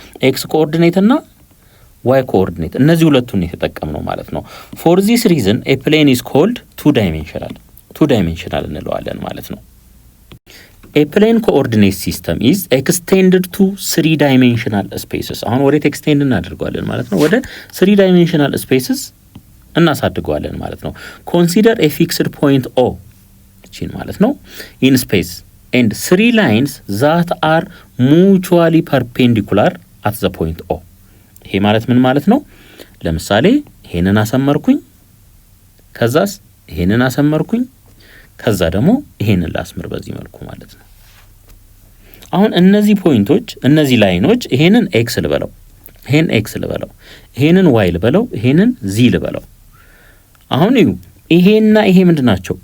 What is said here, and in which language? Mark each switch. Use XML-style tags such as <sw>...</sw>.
<am>ኤክስ ኮኦርዲኔት እና ዋይ ኮኦርዲኔት፣ እነዚህ ሁለቱን የተጠቀምነው ማለት ነው።</am> <en>ፎር ዚስ ሪዝን ኤ ፕሌን ኢዝ ኮልድ ቱ ዳይሜንሽናል</en> <am>እንለዋለን ማለት ነው።</am> <en>A plane coordinate system is extended to 3 dimensional spaces.</en> <am>አሁን ወደ ኤክስቴንድ እናደርገዋለን ማለት ነው። ወደ</am> <en>3 dimensional spaces</en> <am>እናሳድገዋለን ማለት ነው።</am> <en>Consider a fixed point O</en> <am>እቺን ማለት ነው</am> <en>in space and 3 lines that are mutually perpendicular at the point O.</en> <am>ይሄ ማለት ምን ማለት ነው? ለምሳሌ ይሄንን አሰመርኩኝ፣ ከዛስ ይሄንን አሰመርኩኝ፣ ከዛ ደግሞ ይሄንን ላስምር በዚህ መልኩ ማለት ነው። አሁን እነዚህ ፖይንቶች እነዚህ ላይኖች ይሄንን ኤክስ ልበለው ይሄን ኤክስ ልበለው፣ ይሄንን ዋይ ልበለው፣ ይሄንን ዚ ልበለው። አሁን ይሄና ይሄ ምንድናቸው?</am>